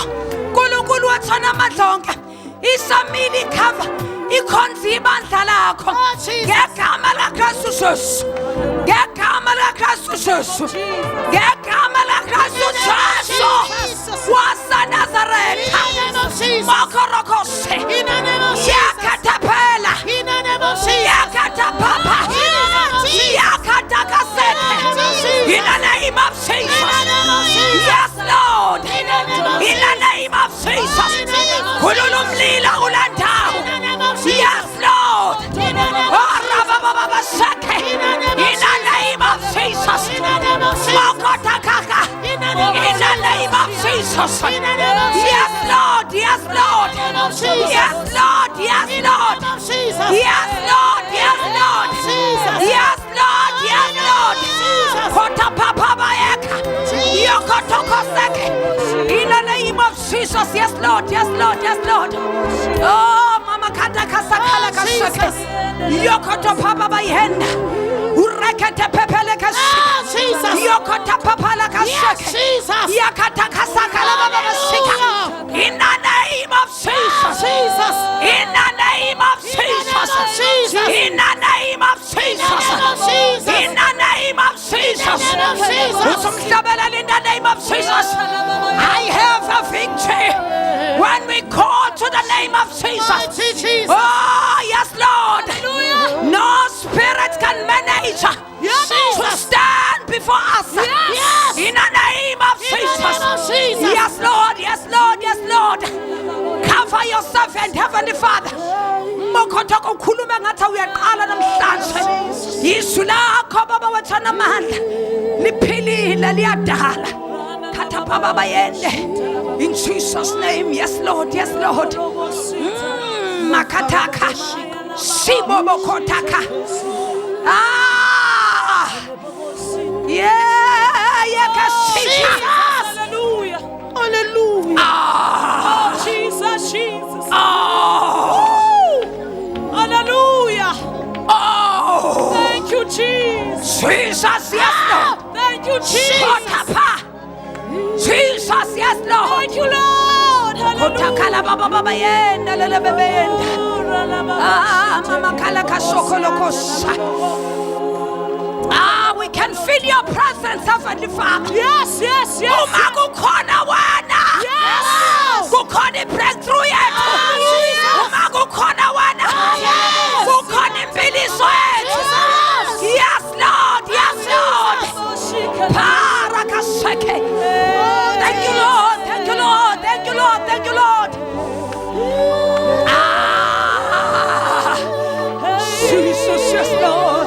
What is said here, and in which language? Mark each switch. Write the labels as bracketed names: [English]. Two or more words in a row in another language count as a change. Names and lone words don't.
[Zulu] uNkulunkulu wethu namandla onke, isamile ikhava ikhonza ibandla lakho ngegama likaJesu Jesu, ngegama likaJesu Jesu, ngegama likaJesu Jesu waseNazaretha. Mokorokose yakatapela yakatapapa yakatakasete. [English] In the name of Jesus. Yes, Lord. In the name of Jesus. Kululumlila ulandawo. Yes, Lord. Oh, rababababashake. In the name of Jesus. Mokotakaka. In the name of Jesus. Yes, Lord. Yes, Lord. Yes, Lord. Yes, Lord. Yes, Lord. Yes, Lord. Yes, Lord. Yes, Lord. Kota papa bayeka. Yokotokoseke. In the name of Jesus. Yes, Lord. Yes, Lord. Yes, Lord. Oh, mama kata kasakala kashake. Yokoto papa bayenda. Urekete pepele kashake. Yokota papa la kashake. Yakata kasakala baba bashika. In the name of Jesus. In the name of Jesus. In the name of Jesus. In the name of Jesus. In the name of Jesus. I have a victory when we call to the name of Jesus. Oh, yes, Lord. No spirit can manage to stand before us. In the name of Jesus. Yes, Lord. Yes, Lord. Yes, Lord. Cover yourself and Heavenly Father. [Zulu] Mokotoko khuluma ngathi uyaqala namhlanje. Yisu lakho baba wathana amandla. Liphilile liyadala. Khatha baba bayende. [English] In Jesus' name. Yes, Lord. Yes, Lord. Makataka. Shibobo kotaka. Ah. Yeah, Jesus. Hallelujah. Hallelujah. Ah. Oh, Jesus, Jesus. Oh. Hallelujah. Oh. Thank you, Jesus. Jesus, yes, Lord. Thank you, Jesus. Kotapa. Jesus, yes, Lord. Thank you, Lord. Kotakala baba baba yenda lele bebe yenda. Ah, mama kala kasokolo kosa. Ah, we can feel your presence, Heavenly Father. Yes, yes, yes. [Zulu] Uma kukhona wena. [English] Yes. [Zulu] Kukhona breakthrough yethu. Uma kukhona wena. Kukhona imbiliso yethu. [English] Yes, Lord. Yes, Lord. Parakasheke. Thank you, Lord. Thank you, Lord. Thank you, Lord. Thank you, Lord. Ah, Jesus, yes, Lord.